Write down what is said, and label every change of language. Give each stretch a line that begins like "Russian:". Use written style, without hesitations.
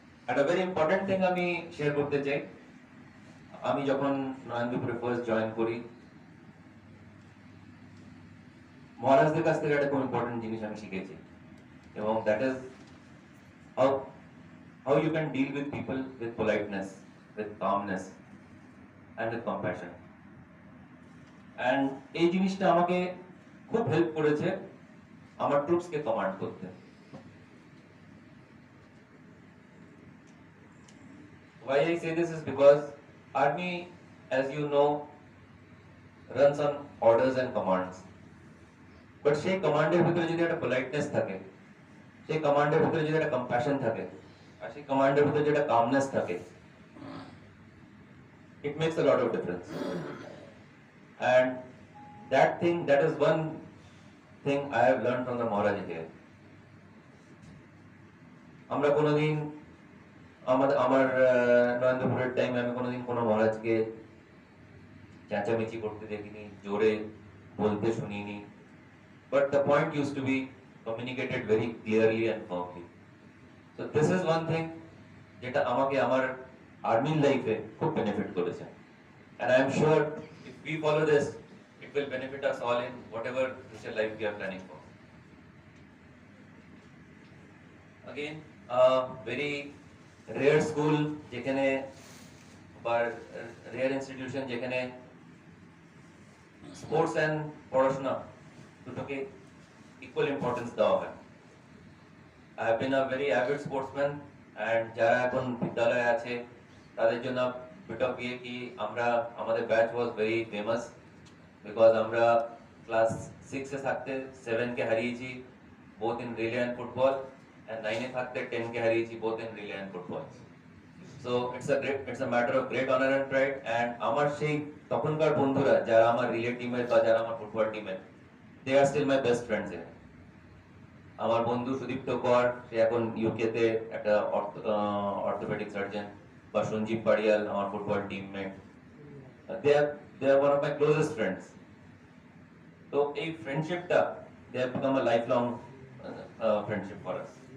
Bangla: একটা
English: very important thing
Bangla: আমি share করতে চাই। আমি যখন নয়নদীপুরে ফার্স্ট জয়েন করি, মহারাজদের কাছ থেকে একটা খুব ইম্পর্টেন্ট জিনিস আমি শিখেছি, এবং
English: That is how you can deal with people with politeness, with calmness and with compassion.
Bangla: And এই জিনিসটা আমাকে খুব হেল্প করেছে আমার ট্রুপসকে কমান্ড করতে।
English: Why I say this is because army, as you know, runs on orders and commands. But
Bangla: সেই কমান্ডের ভিতরে যদি একটা পোলাইটনেস থাকে, সেই কমান্ডের ভিতরে যদি একটা কম্প্যাশন থাকে, আর সেই কমান্ডের ভিতরে যদি একটা কামনেস থাকে,
English: it makes a lot of difference. And that is one thing I have learned from the Maharaj here.
Bangla: আমরা কোনোদিন আমার নয়নদীপুরের টাইমে আমি কোনোদিন কোনো মহারাজকে চেঁচামেচি করতে দেখিনি, জোরে বলতে শুনিনি।
English: But the point used to be communicated very clearly and firmly. So this is one thing
Bangla: যেটা আমাকে আমার আর্মি লাইফে খুব বেনিফিট করেছে,
English: and I am sure if we follow this, it will benefit us all in whatever future life we are planning for. Again, very rare school
Bangla: যেখানে, বা
English: rare institution
Bangla: যেখানে sports and পড়াশোনা দুটোকে equal importance দেওয়া হয়।
English: I have been a very avid sportsman, and
Bangla: যারা এখন বিদ্যালয়ে আছে তাদের জন্য
English: bit of
Bangla: ইয়ে কি আমাদের batch
English: was very famous because
Bangla: আমরা ক্লাস 6 এ থাকতে 7 কে হারিয়েছি
English: both in relay and football,
Bangla: and 9 এ থাকতে 10 কে হারিয়েছি both in relay and football.
English: So it's a matter of great honor and pride, and
Bangla: আমার সেই তখনকার বন্ধুরা যারা আমার রিলে টিমের বা যারা আমার ফুটবল টিমের,
English: they are still my best friends here.
Bangla: আমার বন্ধু সুদীপ্ত কর, সে এখন ইউকে তে একটা অর্থোপেডিক সার্জন, বা সঞ্জীব পাড়িয়াল আমার football teammate,
English: they are one of my closest friends.
Bangla: তো এই ফ্রেন্ডশিপটা
English: they have become a lifelong friendship for us.